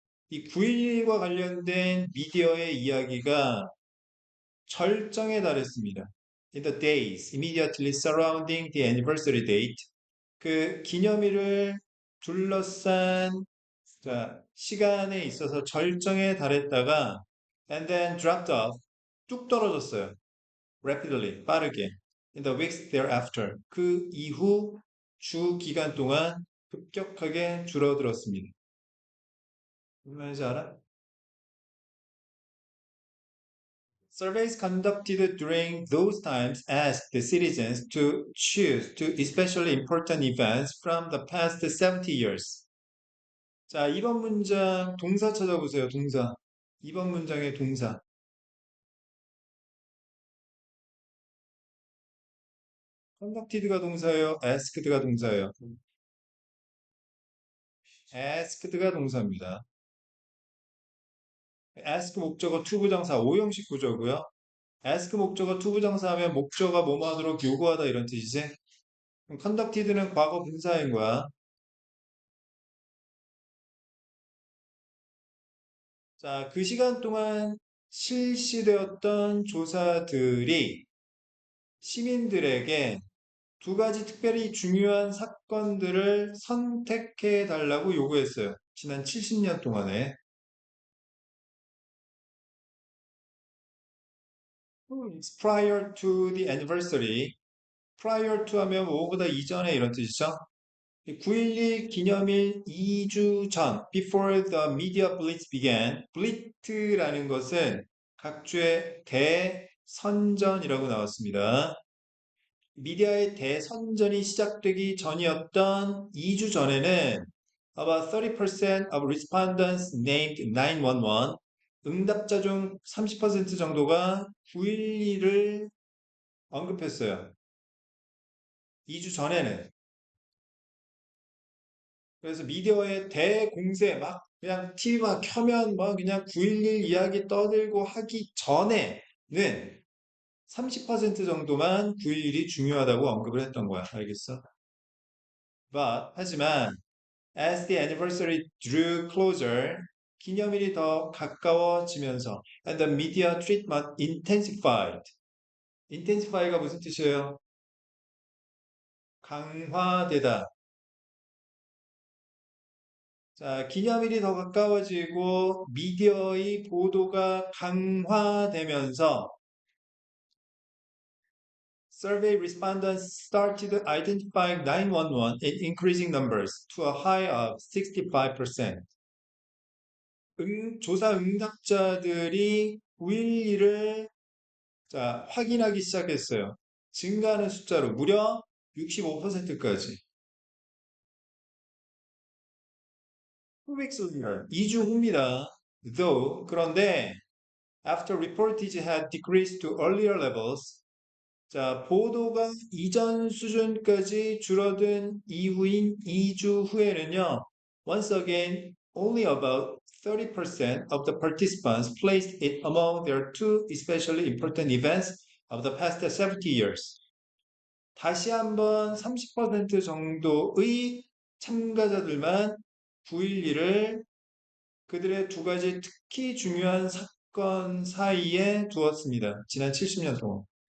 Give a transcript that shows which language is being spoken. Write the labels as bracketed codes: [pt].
[ko] 이 9.11과 관련된 미디어의 이야기가 절정에 달했습니다. [en] In the days immediately surrounding the anniversary date, [ko] 그 기념일을 둘러싼 자, 시간에 있어서 절정에 달했다가 [en] and then dropped off [ko] 뚝 떨어졌어요. [en] rapidly [ko] 빠르게 [en] in the weeks thereafter [ko] 그 이후 주 기간 동안 급격하게 줄어들었습니다. 무슨 말인지 알아? [en] Surveys conducted during those times asked the citizens to choose two especially important events from the past 70 years. [ko] 자, 2번 문장 동사 찾아보세요. 동사. 2번 문장의 동사. conducted가 동사예요. asked가 동사예요. asked가 동사입니다. ask 목적어 to 부정사 5형식 구조고요. ask 목적어 to 부정사 하면 목적어가 뭐뭐 하도록 요구하다 이런 뜻이지. 그럼 conducted는 과거 분사인 거야. 자, 그 시간 동안 실시되었던 조사들이 시민들에게 두 가지 특별히 중요한 사건들을 선택해 달라고 요구했어요. 지난 70년 동안에. [en] It's prior to the anniversary. [ko] prior to 하면 뭐보다 이전에 이런 뜻이죠. 9.12 기념일 2주 전, [en] before the media blitz began. [ko] blitz라는 것은 각주의 대선전이라고 나왔습니다. 미디어의 대선전이 시작되기 전이었던 2주 전에는 [en] about 30% of respondents named 911. [ko] 응답자 중 30% 정도가 9.12를 언급했어요. 2주 전에는. 그래서 미디어의 대공세 막 그냥 TV만 켜면 막 그냥 9.11 이야기 떠들고 하기 전에는 30% 정도만 9.11이 중요하다고 언급을 했던 거야. 알겠어? 하지만 [en] as the anniversary drew closer [ko] 기념일이 더 가까워지면서 [en] and the media treatment intensified. [ko] intensify가 무슨 뜻이에요? 강화되다. 자, 기념일이 더 가까워지고 미디어의 보도가 강화되면서 [en] survey respondents started identifying 911 in increasing numbers to a high of 65%. [ko] 조사 응답자들이 9.11을 자, 확인하기 시작했어요. 증가하는 숫자로 무려 65%까지. 2주 후입니다. [en] Though, [ko] 그런데 [en] after reportage had decreased to earlier levels, [ko] 자, 보도가 이전 수준까지 줄어든 이후인 2주 후에는요, [en] once again, only about 30% of the participants placed it among their two especially important events of the past 70 years. [ko] 다시 한번 30% 정도의 참가자들만 9.11을 그들의 두 가지 특히 중요한 사건 사이에 두었습니다. 지난 70년 동안.